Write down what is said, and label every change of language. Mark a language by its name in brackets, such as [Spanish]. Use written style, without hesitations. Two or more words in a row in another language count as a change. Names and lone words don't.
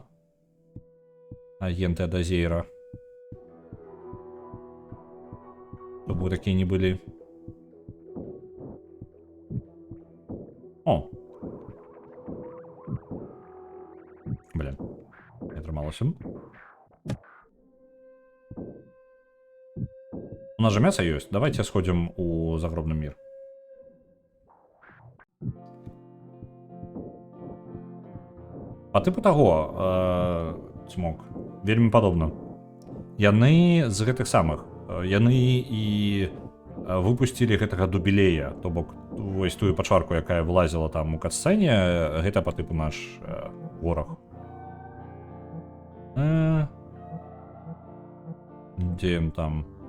[Russian] Агенты Дазейра. Чтоб вы такія не былі. О! [Belarusian] Блин. Не атрымалася. [Russian] У нас же мясо есть. Давайте сходим у загробный мир. По типу того, [Belarusian] Цмок, вельмі падобна. Яны з гэтых самых. Яны і выпусцілі гэтага дубілея. То бок, вось тую пачварку, якая вылазіла там у катсцэне, гэта [Russian] по типу [Belarusian] наш вораг. Дзе ён там?